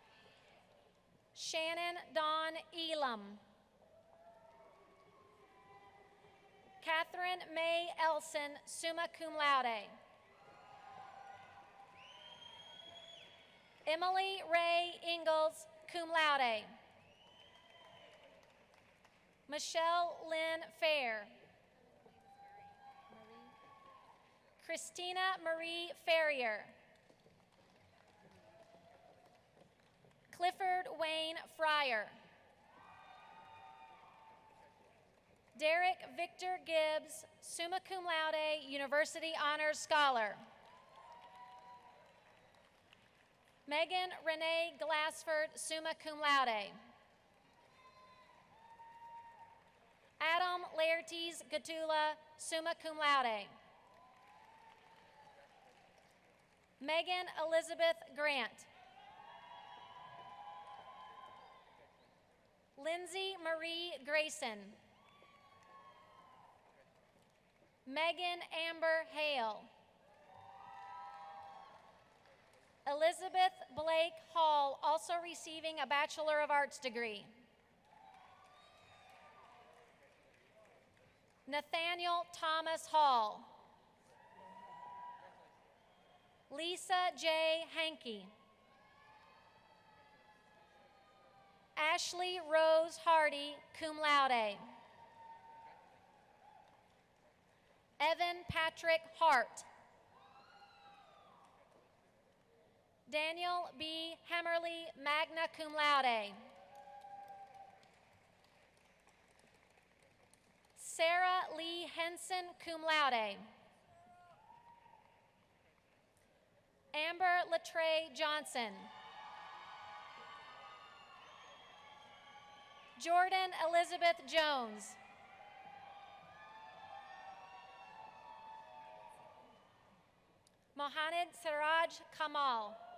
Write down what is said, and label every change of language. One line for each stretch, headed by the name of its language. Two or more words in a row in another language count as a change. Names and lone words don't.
English: Shannon Dawn Elam, Catherine May Elson,
Latin: summa cum laude.
English: Emily Ray Ingalls,
Latin: cum laude.
English: Michelle Lynn Fair. Christina Marie Ferrier. Clifford Wayne Fryer. Derek Victor Gibbs,
Latin: summa cum laude,
English: University Honors Scholar. Megan Renee Glassford,
Latin: summa cum laude.
English: Adam Laertes Gatula,
Latin: summa cum laude.
English: Megan Elizabeth Grant. Lindsay Marie Grayson. Megan Amber Hale. Elizabeth Blake Hall, also receiving a Bachelor of Arts degree. Nathaniel Thomas Hall. Lisa J. Hankey. Ashley Rose Hardy,
Latin: cum laude.
English: Evan Patrick Hart. Daniel B. Hemmerly,
Latin: magna cum laude.
English: Sarah Lee Henson,
Latin: cum laude.
English: Amber Latre Johnson. Jordan Elizabeth Jones. Mohamed Siraj Kamal.